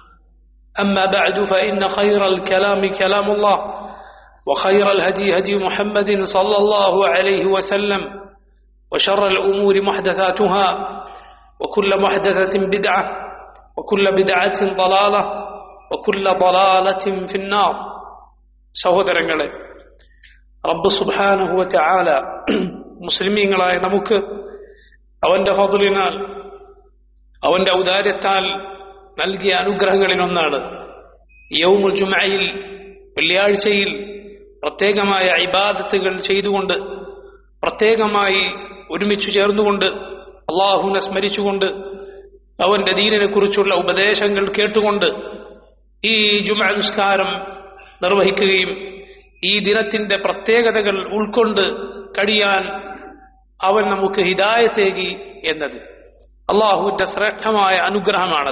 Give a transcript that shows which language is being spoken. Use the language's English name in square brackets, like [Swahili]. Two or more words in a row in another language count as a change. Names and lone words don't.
[Arabic] أما بعد فإن خير الكلام كلام الله وخير الهدي هدي محمد صلى الله عليه وسلم وشر الأمور محدثاتها وكل محدثة بدعة وكل بدعة ضلالة وكل ضلالة في النار. [Malayalam] സഹോദരങ്ങളെ, റബ്ബ് [Arabic] سبحانه وتعالى [Malayalam] മുസ്ലിമീങ്ങളായ നമുക്ക് അവന്റെ ഫദ്ലിനാൽ അവന്റെ ഔദാര്യത്താൽ നൽകിയ അനുഗ്രഹങ്ങളിലൊന്നാണ് യൗമുൽ ജുമഅയിൽ, വെള്ളിയാഴ്ചയിൽ പ്രത്യേകമായ ഇബാദത്തുകൾ ചെയ്തുകൊണ്ട്, പ്രത്യേകമായി ഒരുമിച്ചു ചേർന്നുകൊണ്ട്, അല്ലാഹുവിനെ സ്മരിച്ചുകൊണ്ട്, അവന്റെ ദീനിനെ കുറിച്ചുള്ള ഉപദേശങ്ങൾ കേട്ടുകൊണ്ട് ഈ ജുമഅ നിസ്കാരം നിർവഹിക്കുകയും ഈ ദിനത്തിന്റെ പ്രത്യേകതകൾ ഉൾക്കൊണ്ട് കഴിയാൻ അവൻ നമുക്ക് ഹിദായത്തേകി എന്നത് അല്ലാഹുവിന്റെ ശ്രേഷ്ഠമായ അനുഗ്രഹമാണത്.